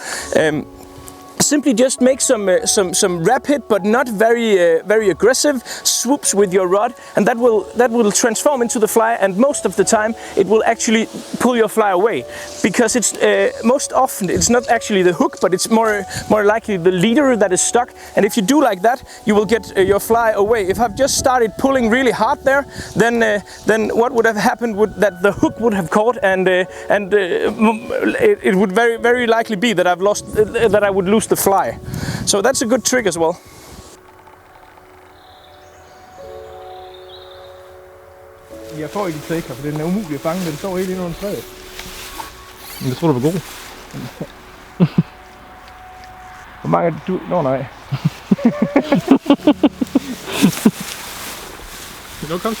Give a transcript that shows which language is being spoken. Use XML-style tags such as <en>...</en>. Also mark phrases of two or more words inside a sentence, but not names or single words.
<en>Simply just make some rapid but not very aggressive swoops with your rod, and that will transform into the fly, and most of the time it will actually pull your fly away, because it's most often it's not actually the hook, but it's more likely the leader that is stuck, and if you do like that, you will get your fly away. If I've just started pulling really hard there, then what would have happened would that the hook would have caught, and it would very likely be that I would lose the fly. So that's a good trick as well.</en> <da>Jeg får ikke taker, for den er umulig at fange. Den står helt inde under træet. Men jeg tror, du var god. Hvor mange er det du? Nå nej. Nu kom så.</da>